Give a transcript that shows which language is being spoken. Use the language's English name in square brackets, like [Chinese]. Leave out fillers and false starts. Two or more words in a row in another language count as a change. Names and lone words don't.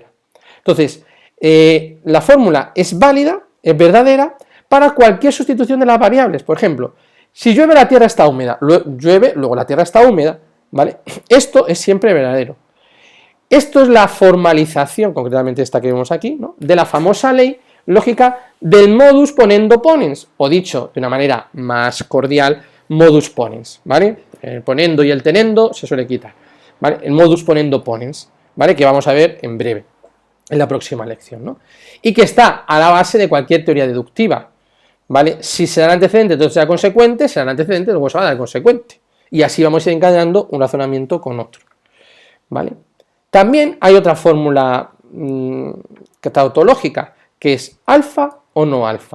[Spanish] Entonces, la fórmula es válida, es verdadera, para cualquier sustitución de las variables. Por ejemplo, si llueve la tierra está húmeda, llueve, luego la tierra está húmeda, ¿vale? Esto es siempre verdadero. Esto es la formalización, concretamente esta que vemos aquí, ¿no?, de la famosa ley lógica del [Latin] modus ponendo ponens, [Spanish] o dicho de una manera más cordial, [Latin] modus ponens, [Spanish] ¿vale? El ponendo y el tenendo se suele quitar, ¿vale? El [Latin] modus ponendo ponens, [Spanish] ¿vale?, que vamos a ver en breve, en la próxima lección, ¿no? Y que está a la base de cualquier teoría deductiva, ¿vale? Si se dan antecedentes, entonces será consecuente, si se dan antecedentes, luego se va a dar consecuente. Y así vamos a ir encadenando un razonamiento con otro, ¿vale? También hay otra fórmula tautológica, que es alfa o no alfa.